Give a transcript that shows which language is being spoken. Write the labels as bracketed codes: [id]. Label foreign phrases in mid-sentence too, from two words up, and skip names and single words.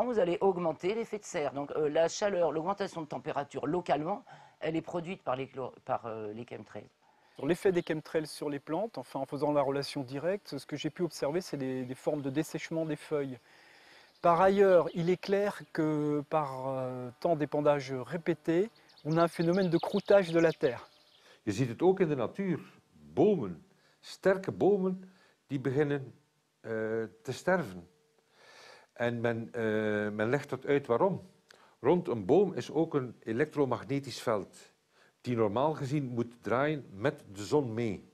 [fr] Vous allez augmenter l'effet de serre. Donc, la chaleur, l'augmentation de température localement, elle est produite par les chemtrails. L'effet des chemtrails sur les plantes, enfin en faisant la relation directe, ce que j'ai pu observer, c'est des formes de dessèchement des feuilles. Par ailleurs, il est clair que par temps d'épandage répété, on a un phénomène de croûtage de la terre. [nl] Je ziet het ook in de natuur. Bomen, sterke bomen, die beginnen te sterven. En men legt dat uit waarom. Rond een boom is ook een elektromagnetisch veld, die normaal gezien moet draaien met de zon mee.